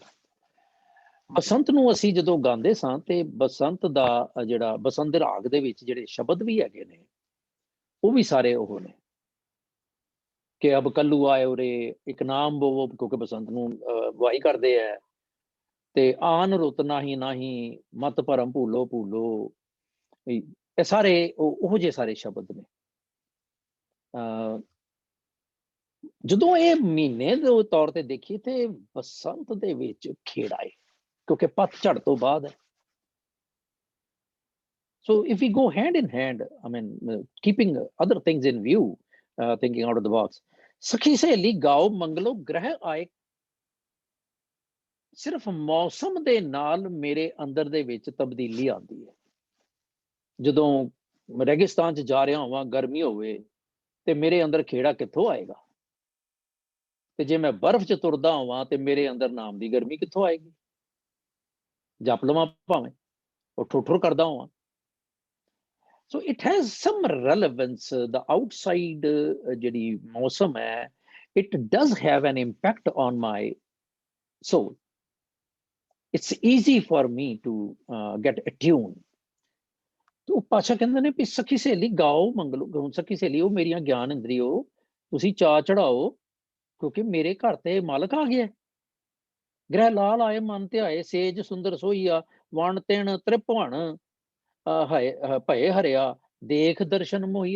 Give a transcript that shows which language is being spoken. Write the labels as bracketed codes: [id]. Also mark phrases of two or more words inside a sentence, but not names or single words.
[pa] ਬਸੰਤ ਨੂੰ ਅਸੀਂ ਜਦੋਂ ਗਾਉਂਦੇ ਸਾਂ ਤੇ ਬਸੰਤ ਦਾ ਜਿਹੜਾ ਬਸੰਤ ਦੇ ਰਾਗ ਦੇ ਵਿੱਚ ਜਿਹੜੇ ਸ਼ਬਦ ਵੀ ਹੈਗੇ ਨੇ ਉਹ ਵੀ ਸਾਰੇ ਉਹ ਨੇ ਕਿ ਅਬ ਕੱਲੂ ਆਏ ਉਰੇ, ਇੱਕ ਨਾਮ ਬੋਵੋ, ਕਿਉਂਕਿ ਬਸੰਤ ਨੂੰ ਵਾਹੀ ਕਰਦੇ ਹੈ, ਤੇ ਆਨ ਰੁੱਤ ਨਾਹੀ ਨਾਹੀ, ਮਤ ਭਰਮ ਭੂਲੋ ਭੂਲੋ, ਇਹ ਸਾਰੇ ਉਹ ਜਿਹੇ ਸਾਰੇ ਸ਼ਬਦ ਨੇ। ਜਦੋਂ ਇਹ ਮਹੀਨੇ ਦੇ ਤੌਰ ਤੇ ਦੇਖੀਏ ਤੇ ਬਸੰਤ ਦੇ ਵਿੱਚ ਖੇੜਾ ਹੈ, ਕਿਉਂਕਿ ਪਤਝੜ ਤੋਂ ਬਾਅਦ ਹੈ। [en] So if we go hand in hand, I mean, keeping other things in view, thinking out of the box, [pa] ਸਖੀ ਸਹੇਲੀ ਗਾਓ ਮੰਗਲੋ ਗ੍ਰਹਿ ਆਏ, ਸਿਰਫ ਮੌਸਮ ਦੇ ਨਾਲ ਮੇਰੇ ਅੰਦਰ ਦੇ ਵਿੱਚ ਤਬਦੀਲੀ ਆਉਂਦੀ ਹੈ। ਜਦੋਂ ਰੇਗਿਸਤਾਨ 'ਚ ਜਾ ਰਿਹਾ ਹੋਵਾਂ, ਗਰਮੀ ਹੋਵੇ, ਤੇ ਮੇਰੇ ਅੰਦਰ ਖੇੜਾ ਕਿੱਥੋਂ ਆਏਗਾ? ਤੇ ਜੇ ਮੈਂ ਬਰਫ਼ 'ਚ ਤੁਰਦਾ ਹੋਵਾਂ ਤੇ ਮੇਰੇ ਅੰਦਰ ਨਾਮ ਦੀ ਗਰਮੀ ਕਿੱਥੋਂ ਆਏਗੀ? ਜਪ ਲਵਾਂ ਭਾਵੇਂ, ਉਹ ਠੁੱਠੁਰ ਕਰਦਾ ਹੋਵਾਂ। [en] So it has some relevance. The outside [pa] ਜਿਹੜੀ ਮੌਸਮ ਹੈ, [en] it does have an impact on my soul. It's easy for me to get attuned. [pa] तो ਪਾਸ਼ਾ ਕਹਿੰਦੇ ਨੇ ਵੀ ਸਖੀ ਸਹੇਲੀ ਗਾਓ ਮੰਗਲੋ, ਸਖੀ ਸਹੇਲੀ ਉਹ ਮੇਰੀਆਂ ਗਿਆਨ ਇੰਦਰੀਓ, ਤੁਸੀਂ ਚਾਅ ਚੜਾਓ, ਕਿਉਂਕਿ ਮੇਰੇ ਘਰ ਤੇ ਮਾਲਕ ਆ ਗਿਆ। ਗ੍ਰਹਿ ਲਾਲ ਆਏ ਮਨ ਤੇ ਆਏ, ਸੇਜ ਸੁੰਦਰ ਸੋਈਆ, ਵਣ ਤਿਣ ਤ੍ਰਿਭਵਨ ਭਏ ਹਰਿਆ, ਦੇਖ ਦਰਸ਼ਨ ਮੋਹੀਆ।